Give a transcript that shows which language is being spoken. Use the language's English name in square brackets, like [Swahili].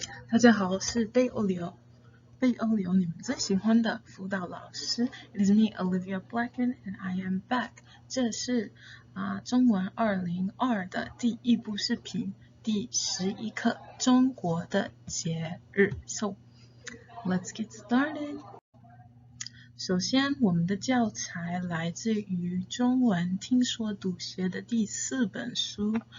[Chinese] 大家好，我是贝欧流，贝欧流你们最喜欢的辅导老师。 [English] It is me, Olivia Blackman, and I am back. [Chinese] 这是中文202的第一部视频，第11课中国的节日。 [English] So let's get started. [Chinese] 首先，我们的教材来自于中文听说读写的第4本书。